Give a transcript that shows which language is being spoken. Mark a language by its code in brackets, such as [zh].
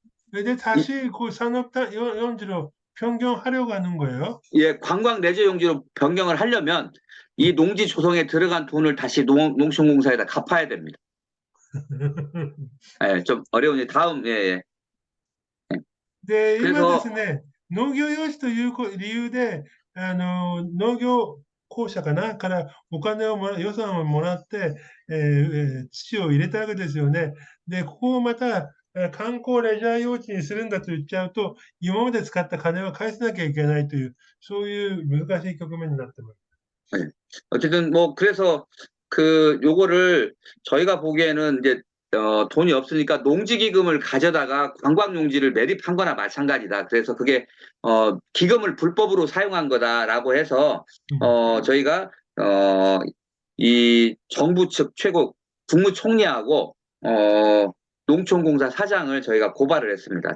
[ko] 근데 다시 그 산업용지로 변경하려고 하는 거예요? 예, 관광 레저 용지로 변경을 하려면 이 농지 조성에 들어간 돈을 다시 농촌공사에다 갚아야 됩니다. 예, 좀 어려우니 다음. 예. [ja] で、今ですね、農業用地という理由で、農業公社からお金を予算をもらって、土を入れたわけですよね。で、ここをまた観光レジャー用地にするんだと言っちゃうと、今まで使った金を返さなきゃいけないという、そういう難しい局面になってます。 [ko] 네. 어쨌든 뭐 그래서 요거를 저희가 보기에는 이제 돈이 없으니까 농지기금을 가져다가 관광용지를 매립한 거나 마찬가지다. 그래서 그게 기금을 불법으로 사용한 거다라고 해서 저희가 이 정부 측 최고 국무총리하고 농촌공사 사장을 저희가 고발을 했습니다.